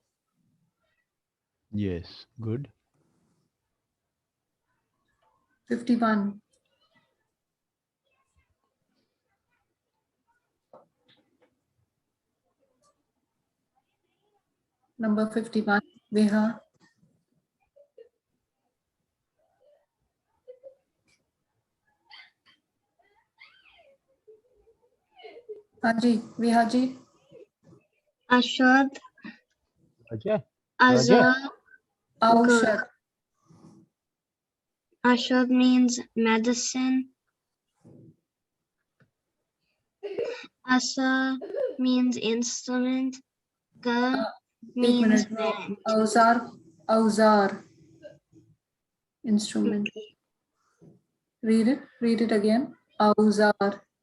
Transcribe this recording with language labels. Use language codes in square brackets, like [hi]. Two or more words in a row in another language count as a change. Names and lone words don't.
[en] Yes, good. 51 Number 51 Viha. [hi] हाँ जी विहा जी. Ashad. Ajay. Azar. Aushad. [en] Ashad means medicine. Asa means instrument. Ga means band. Auzar. Instrument. Read it again. Auzar.